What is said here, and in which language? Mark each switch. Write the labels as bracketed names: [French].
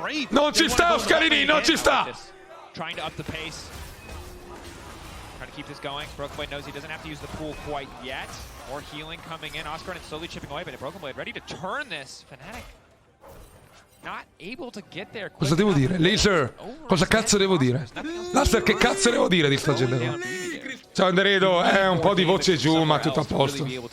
[Italian] Non ci sta Oscarini, non ci sta! [English] Trying to up the pace. Trying to keep this going. Broken Blade knows he doesn't have to use the pool quite yet. More healing coming in. Oscar slowly chipping away, but Broken Blade ready to turn this. Fnatic not able to get there. [Italian] Cosa devo dire? Laser, cosa cazzo devo dire? Laser, che cazzo devo dire di sta gente qua? Ciao Anderedo, è un po' di voce giù, ma tutto a posto.